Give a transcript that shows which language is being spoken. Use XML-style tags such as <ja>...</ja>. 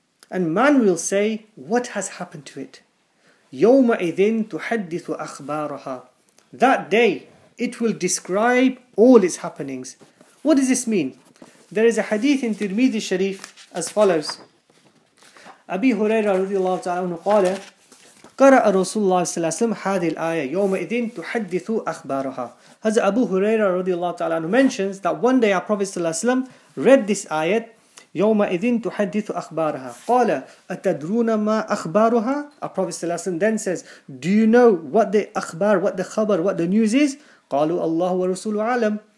<en>And man will say, what has happened to it?</en> <ar>يَوْمَئِذٍ تُحَدِّثُ أَخْبَارَهَا.</ar> <en>That day, it will describe all its happenings. What does this mean? There is a hadith in Tirmidhi Sharif as follows.</en> <ar>Abi Huraira radiallahu ta'ala anhu qala, قَرَأَ رَسُولُ اللَّهِ صَلَّى اللَّهُ عَلَيْهِ وَسَلَّمَ هَذِهِ الْآيَةِ يَوْمَئِذٍ تُحَدِّثُ أَخْبَارَهَا.</ar> <en>Hazrat Abu Huraira radiallahu ta'ala anhu mentions that one day our Prophet sallallahu alayhi wa sallam read this ayat,</en> <ar>يَوْمَئِذٍ تُحَدِّثُ أَخْبَارَهَا قَالَ أَتَدْرُونَ مَا أَخْبَارُهَا.</ar> <en>Our Prophet sallallahu alayhi wa sallam then says, do you know what the akhbar, what the khabar, what the news is?</en> <ar>قَالُوا اللَّهُ وَرَسُولُ عَلَمْ.</ar>